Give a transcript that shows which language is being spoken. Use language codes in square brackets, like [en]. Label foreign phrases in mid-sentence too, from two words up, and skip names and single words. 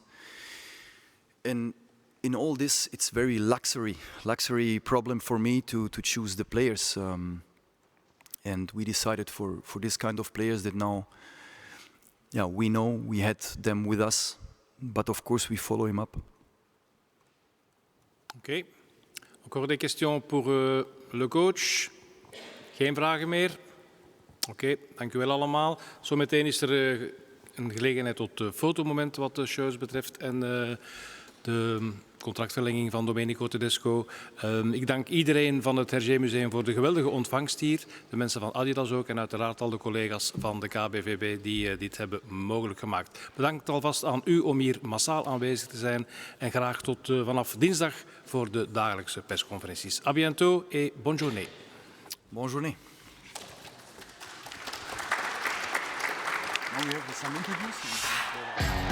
[en] And in all this, it's very luxury problem for me to choose the players. And we decided for this kind of players that now, we know we had them with us, but of course we follow him up. [nl] Oké. [fr] Encore des questions pour le coach? [nl] Geen vragen meer? Oké, dank u wel allemaal. Zometeen is er een gelegenheid tot fotomoment wat de shows betreft en de contractverlenging van Domenico Tedesco. Ik dank iedereen van het Hergé Museum voor de geweldige ontvangst hier. De mensen van Adidas ook en uiteraard al de collega's van de KBVB die dit hebben mogelijk gemaakt. Bedankt alvast aan u om hier massaal aanwezig te zijn. En graag tot vanaf dinsdag voor de dagelijkse persconferenties. [fr] À bientôt et bonne journée. Bonne journée. [en] Now we have some interviews.